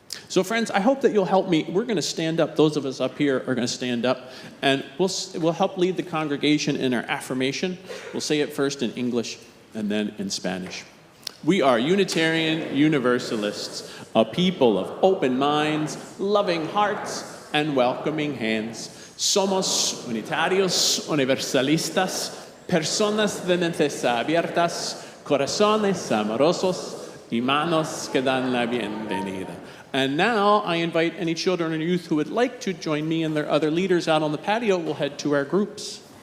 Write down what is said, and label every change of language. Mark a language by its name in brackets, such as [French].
[English] So friends, I hope that you'll help me. We're going to stand up. Those of us up here are going to stand up, and we'll help lead the congregation in our affirmation. We'll say it first in English and then in Spanish. We are Unitarian Universalists, a people of open minds, loving hearts, and welcoming hands. [Spanish] Somos unitarios, universalistas, personas de mentes abiertas, corazones amorosos y manos que dan la bienvenida. [English] And now I invite any children or youth who would like to join me and their other leaders out on the patio. We'll head to our groups.